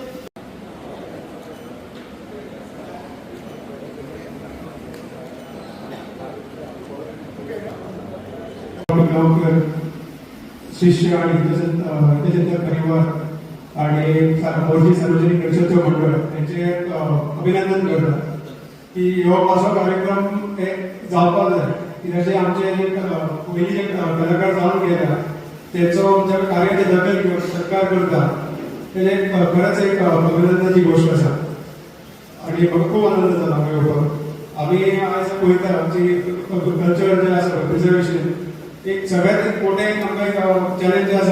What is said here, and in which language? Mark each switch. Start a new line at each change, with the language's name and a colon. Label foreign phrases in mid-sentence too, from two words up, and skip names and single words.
Konkani: गावकर शिष्य आणि त्याचे परिवार आणि मोरजी सार्वजनिक गणेशोत्सव मंडळ यांचे अभिनंदन करतात की हो असो कार्यक्रम जावपाक जाय. कित्याचे आमचे जे पयलीं जे कलाकार जावन गेला तेचो आमच्या कार्याची दखल घेवन सरकार करता तेजे खरंच एक अभिनंदनाची गोष्ट आसा. आणि म्हाका खूब आनंद जाता हांगा येवपाक. आमी आयज पळयता आमची कल्चर जे आसा प्रिजर्वेशन एक सगळ्यात एक मोठे आमकां एक चॅलेंज आसा.